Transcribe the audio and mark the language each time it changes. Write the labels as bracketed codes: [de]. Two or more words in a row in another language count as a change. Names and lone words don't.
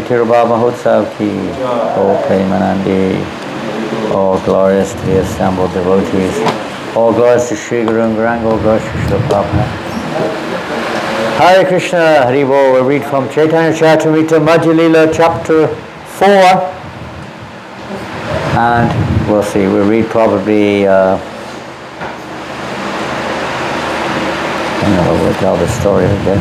[en] Tirubha Mahotsav ki, O Premanandi, all glorious to the assembled devotees, all glorious to Sri Guru and Gauranga, all glorious to Srila Prabhupada. Hare Krishna, Hari Bol. We'll read from Chaitanya Charitamrita Madhya Lila chapter 4, and we'll see, we'll read probably we'll tell the story, I guess.